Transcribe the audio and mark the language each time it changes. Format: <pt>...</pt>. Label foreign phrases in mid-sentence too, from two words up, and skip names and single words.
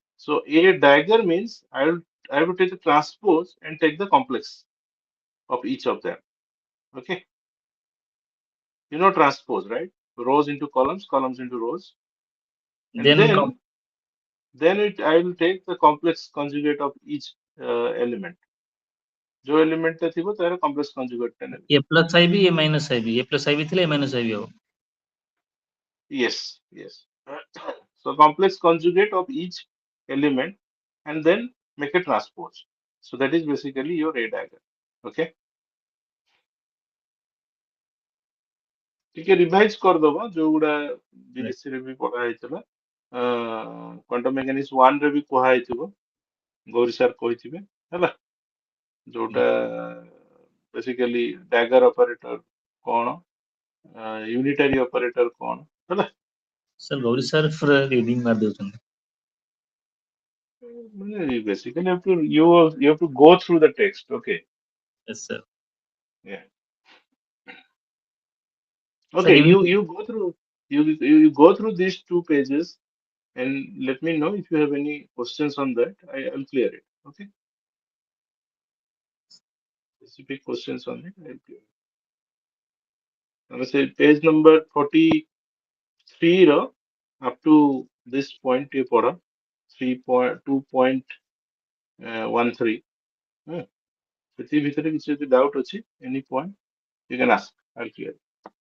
<en>So a dagger means I will take the transpose and take the complex of each of them. Okay. You know transpose, right? Rows into columns, columns into rows. And Then then I will take the complex conjugate of each element.</en> <or>जो element ଟା ଥିବ ତାର</or> <en>complex conjugate</en> <or>ଟା ନେବି.</or> <en>a plus I b a minus I b a plus I b ଥିଲେ a minus I b ହବ। Yes, yes. So complex conjugate of each element and then make a transpose. So that is basically your A dagger. Okay.</en> <or>ଟିକେ ରିଭାଇଜ କରିଦବ ଯୋଉଗୁଡା ବିଏସସି ରେ ବି ପଢା ହେଇଥିଲା</or> <en>quantum mechanics</en> <or>1 ରେ ବି କୁହା ହେଇଥିବ ଗୌରୀ ସାର୍ କହିଥିବେ ହେଲା ଯୋଉଟା</or> <en>basically dagger operator</en> <or>କଣ</or> <en>unitary operator</en> <or>କଣ ହେଲା ସାର୍ ଗୌରୀ ସାର୍ ପୁରା ରିଡିଂ ମାରି ଦଉଛନ୍ତି।</or> <en>ମାନେ basically you have to go through the text. Okay. Yes, sir. Yeah. Sir, Okay. You evening, you go through you go through these two pages and let me know if you have any questions on that. I'll clear it. Okay. Specific questions on it. I'll clear it. I'm say page number 43 ର up to this point you ପଢ 3.2.13</en> <or>ସେଠି ଭିତରେ କିଛି ଯଦି</or> <en>doubt ଅଛି any point you can ask. I'll clear it.</en>